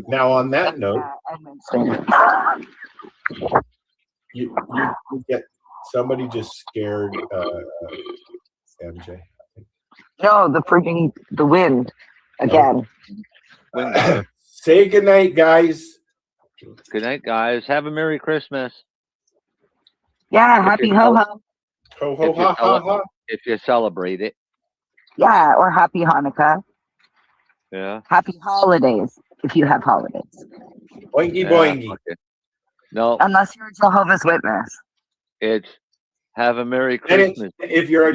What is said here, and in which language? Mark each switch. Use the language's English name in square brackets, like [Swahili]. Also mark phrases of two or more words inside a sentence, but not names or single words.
[English] Now, on that note, you get somebody just scared MJ. No, the wind again. Say goodnight, guys. Good night, guys. Have a Merry Christmas. Yeah, happy ho ho. Ho ho ha ha ha. If you celebrate it. Yeah, or happy Hanukkah. Yeah. Happy holidays if you have holidays. Boingy Yeah, boingy. fuck it. No, Unless you're a Jehovah's Witness. it's have a Merry Then it's, Christmas, if you're